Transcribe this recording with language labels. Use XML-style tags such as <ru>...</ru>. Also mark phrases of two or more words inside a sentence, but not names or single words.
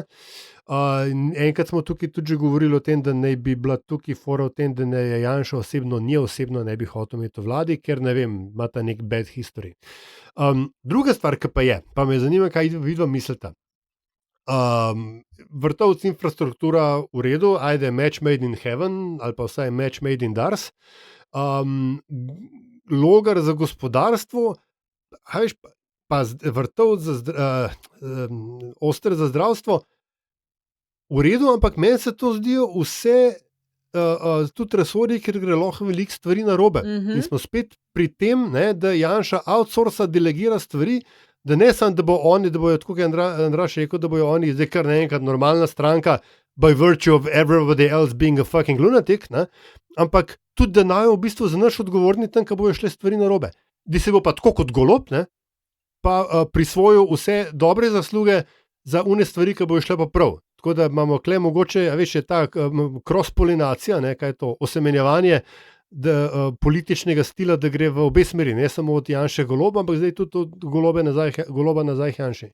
<sl>Enkrat smo tukaj tudi že govorili o tem, da ne bi bila tukaj fora o tem, da ne je Janša osebno ne bi hotel imeti v vladi, ker ne vem, ima ta nek</sl> <en>bad history.</en> <sl>Druga stvar, ki pa je, pa me zanima, kaj vidva mislita. Vrtovc infrastruktura v redu, ajde</sl> <en>match made in heaven,</en> <sl>ali pa vsaj</sl> <en>match made in</en> <sl>Dars. Logar za gospodarstvo, veš, pa vrtovc Oster za zdravstvo, v redu, ampak meni se to zdijo vse tudi resorji, ker gre lahko veliko stvari narobe. In smo spet pri tem, ne, da Janša outsourca, delegira stvari, da ne samo, da bojo, tako kot je Andraž rekel, da bojo oni zdaj kar naenkrat normalna stranka,</sl> <en>by virtue of everybody else being a fucking lunatic,</en> <sl>ne, ampak tudi da naj v bistvu za naš odgovorni tam, ko bojo šle stvari narobe. Da se bo pa tako kot Golob, ne, pa prisvojil vse dobre zasluge za une stvari, ki bojo šle pa prav. Tako da imamo kle mogoče, a veš, je ta cross-polinacija, ne, kaj je to, osemenjevanje političnega stila, da gre v obe smeri, ne samo od Janše Goloba, ampak zdaj tudi od Goloba nazaj Janši.</sl>